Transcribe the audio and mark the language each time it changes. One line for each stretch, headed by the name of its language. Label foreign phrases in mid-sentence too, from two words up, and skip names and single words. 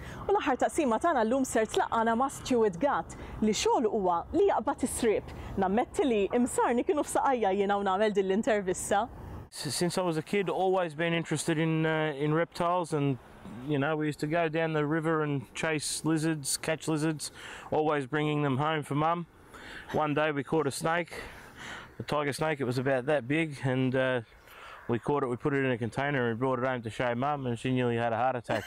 Maltese: U l-aħħar taqsima tagħna llum ser tlaqqana ma' Stewart Gatt li xogħol huwa li jaqbad is-sriep. Nammetti li imsarni kienu f'saqajja jiena u nagħmel din l-intervista.
English: Since I was a kid, always been interested in reptiles, and you know, we used to go down the river and chase lizards, catch lizards, always bringing them home for mum. One day we caught a snake, a tiger snake. It was about that big, and we caught it, we put it in a container and brought it home to show mum, and she nearly had a heart attack.